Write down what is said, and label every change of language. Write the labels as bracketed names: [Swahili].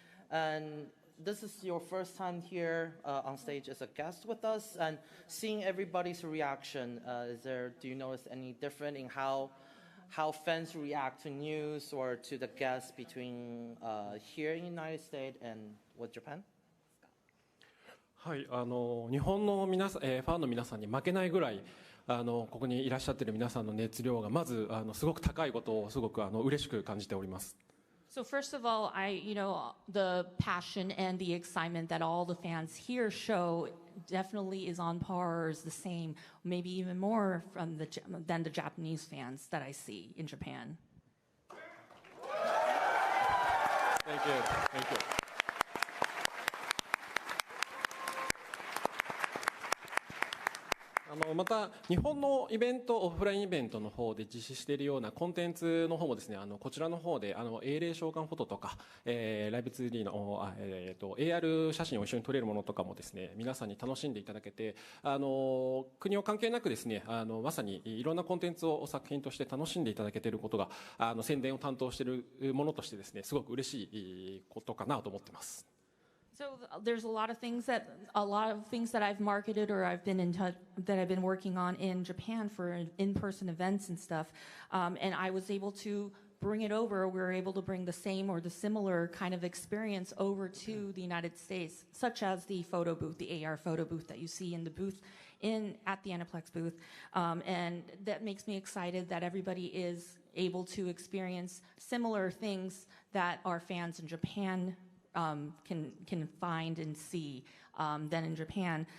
[English] And this is your first time here on stage as a guest with us, and seeing everybody's reaction, do you notice any different in how fans react to news or to the guests between here in the United States and with Japan? [Japanese] はい、日本のファンの皆さんに負けないぐらいここにいらっしゃっている皆さんの熱量がまずすごく高いことをすごく嬉しく感じております。 [English] So first of all, the passion and the excitement that all the fans here show definitely is on par, or is the same, maybe even more than the Japanese fans that I see in Japan. Thank you. Thank you. [Japanese] また日本のイベント、オフラインイベントの方で実施しているようなコンテンツの方もですね、こちらの方で英霊召喚フォトとか、ライブ 2D の、AR 写真を一緒に撮れるものとかもですね、皆さんに楽しんでいただけて、国を関係なくですね、まさにいろんなコンテンツを作品として楽しんでいただけていることが宣伝を担当しているものとしてですね、すごく嬉しいことかなと思ってます。 [English] So there's a lot of things that I've marketed or I've been in touch that I've been working on in Japan for in-person events and stuff, and I was able to bring it over. We were able to bring the same or the similar kind of experience over to the United States, such as the photo booth, the AR photo booth that you see in the booth at the Aniplex booth, and that makes me excited that everybody is able to experience similar things that our fans in Japan can find and see than in Japan.